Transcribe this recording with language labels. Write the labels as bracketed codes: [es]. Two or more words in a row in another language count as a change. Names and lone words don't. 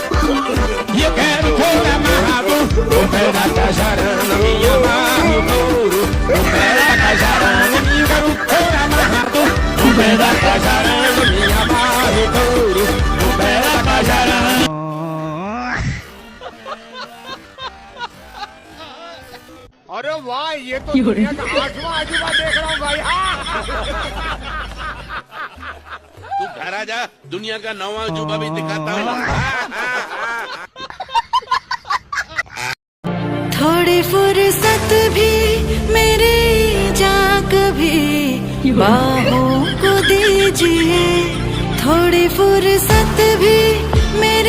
[pt] E eu quero pôr amarrado no pé da cajarana, me amarro no couro, no pé da cajarana, eu quero pôr amarrado no pé da cajarana, me amarro no couro, no pé da cajarana. [hi] अरे वाह, ये तो दुनिया का आठवां अजूबा देख रहा हूँ भाई। तू घर आ जा, दुनिया का 9वां अजूबा भी दिखाता हूँ। थोड़ी फुर्सत भी मेरी जा कभी बाहों को दीजिए, थोड़ी फुर्सत भी मेरी।